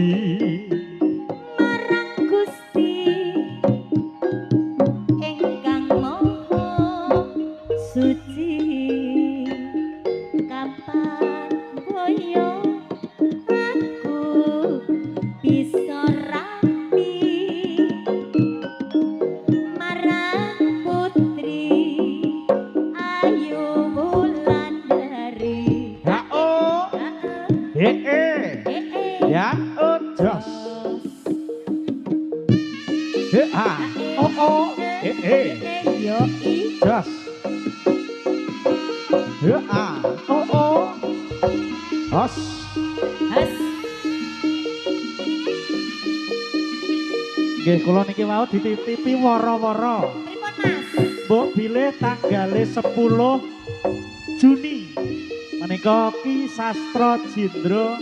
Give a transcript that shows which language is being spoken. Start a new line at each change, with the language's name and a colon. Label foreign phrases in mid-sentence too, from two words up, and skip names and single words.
Javanese: marang Gusti ingkang maha suci kapan koyo aku bisa rapi marang putri ayu Wulandari oh ya jos oh yo i jos oh os has nggih kula niki mau dititipi wara-wara pripun Mas mbok bilih tanggale 10 Juni menika Ki Sastra Jendra